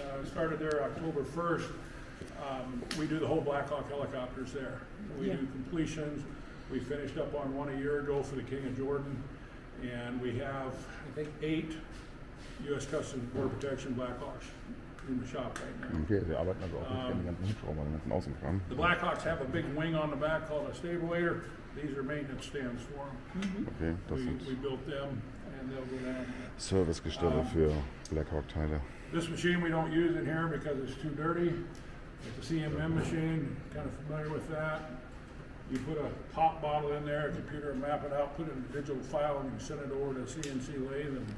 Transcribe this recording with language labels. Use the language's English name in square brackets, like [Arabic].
[English] Started there October 1st. We do the whole Blackhawk helicopters there. We do completions. We finished up on one a year ago for the King of Jordan. And we have, I think, 8 U.S. Customs and Border Protection Blackhawks in the shop right now. [German] Okay, wir arbeiten also auch nicht an den ganzen Hubschrauber, den ganzen Außenkram. [English] The Blackhawks have a big wing on the back called a stabulator. These are maintenance stands for them. [German] Okay, das [English] We [German] sind [English] built them and they'll go down. [German] Servicegestelle für Blackhawk-Teile. [English] This machine we don't use in here because it's too dirty. It's a CMM machine, kind of familiar with that. You put a pop bottle in there, a computer will map it out, put it in a digital file, and you send it over to CNC lathe and